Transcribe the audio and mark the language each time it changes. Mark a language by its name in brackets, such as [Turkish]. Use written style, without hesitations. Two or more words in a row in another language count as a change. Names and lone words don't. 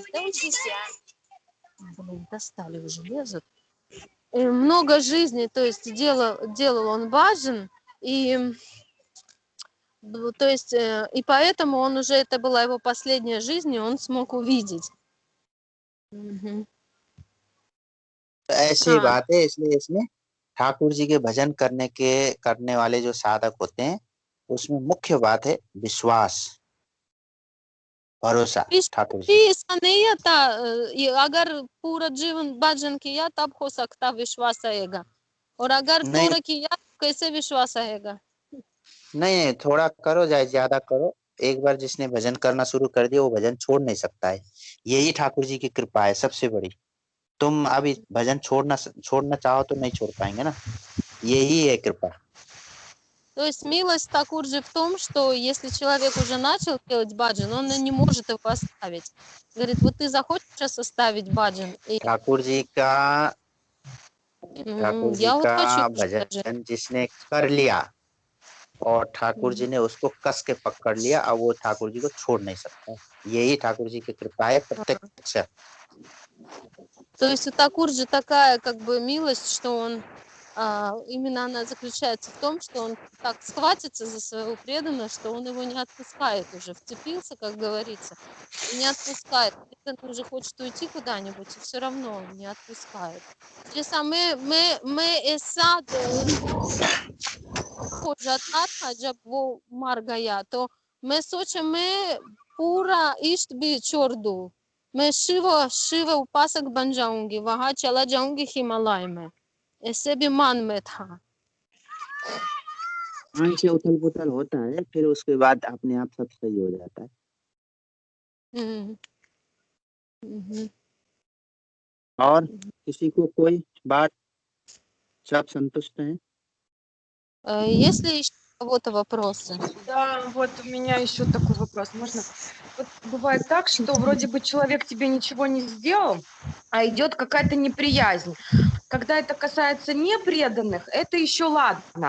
[Russian] Да учись, блин, достали уже, лезут. И много жизней, то есть делал он баджан, и то есть и поэтому он уже, это была его последняя жизнь, и он смог увидеть. Мгм. [Hindi] तो ऐसी हाँ बात है, इसलिए इसमें ठाकुर जी के भजन करने वाले जो साधक होते हैं, उसमें मुख्य बात है विश्वास, भरोसा ठाकुर जी। ऐसा नहीं आता, अगर पूरा जीवन भजन किया तब हो सकता विश्वास आएगा, और अगर नहीं थोड़ा किया तो कैसे विश्वास आएगा? नहीं, थोड़ा करो चाहे ज्यादा करो, एक बार जिसने भजन करना शुरू कर दिया वो भजन छोड़ नहीं सकता है। यही ठाकुर जी की कृपा है सबसे बड़ी। तुम अभी भजन छोड़ना चाहो तो नहीं छोड़ पाएंगे ना, यही है कृपा। [Russian] То есть милость [Hindi] ठाकुर जी [Russian] в том, что если человек уже начал делать баджан, он не может его оставить. Говорит, вот ты захочешь сейчас оставить баджан? И [Hindi] ठाकुर जी का ठाकुर जी [Russian] я вот [Hindi] का [Russian] хочу уже даже. [Hindi] भजन जिसने कर लिया और ठाकुर जी ने उसको कस के पकड़ लिया, अब वो ठाकुर जी को छोड़ नहीं सकता। यही ठाकुर जी की कृपा है प्रत्यक्ष। То есть у ठाकुर जी такая как бы милость, что он именно она заключается в том, что он так схватится за своего преданного, что он его не отпускает уже, вцепился, как говорится, и не отпускает. Преданный уже хочет уйти куда-нибудь, и все равно он не отпускает. जैसा मैं ऐसा हो जाता था जब वो मर गया, तो मैं सोचा मैं पूरा इष्ट भी छोड़ दूं, मैं शिव उपासक बन जाऊंगी, वहां चला जाऊंगी हिमालय में, ऐसे भी मन में था। हाँ, से उथल पुथल होता है, फिर उसके बाद अपने आप सब सही हो जाता है। हम्म, हम्म, और किसी को कोई बात, सब संतुष्ट हैं? [Russian] Есть ли еще у кого-то вопросы? Да, вот у меня еще такой вопрос. Можно? Вот бывает так, что вроде бы человек тебе ничего не сделал, а идет какая-то неприязнь. Когда это касается непреданных, это еще ладно.